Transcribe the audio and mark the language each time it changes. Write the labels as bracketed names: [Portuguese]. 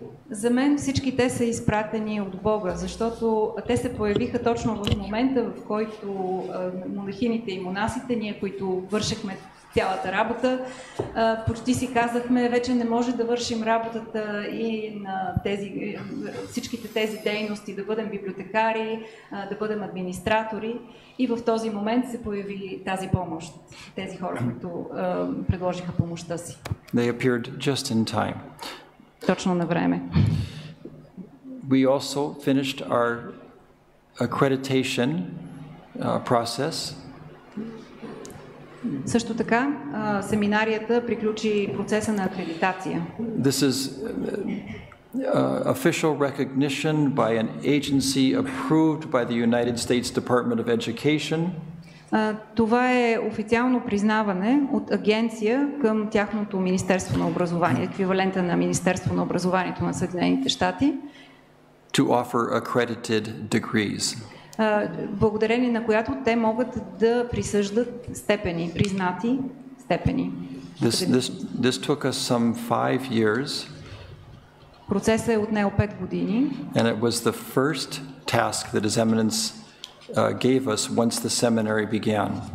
[Bulgarian] За мен всички те са изпратени от Бога, защото те се появиха точно в момента, в който монахините и монасите, ние, които вършихме цялата работа, почти си казахме, вече не може да вършим работата и на всичките тези дейности, да бъдем библиотекари, да бъдем администратори. И в този момент се появи тази помощ, тези хора, които предложиха помощта си. [English] They appeared just in time. [Bulgarian] Точно на време. [English] We also finished our accreditation process. [Bulgarian] Също така, семинарията приключи процеса на акредитация. [English] This is official recognition by an agency approved by the United States Department of Education. [Bulgarian] Това е официално признаване от агенция към тяхното Министерство на образование, еквивалента на Министерство на образованието на Съединените щати. [English] To offer accredited degrees. [Bulgarian] Благодарение на която те могат да присъждат степени, признати степени. [English] This took us some 5 years. [Bulgarian] Процесът е отнел 5 години. [English] And it was the first task that His Eminence gave us once the seminary began.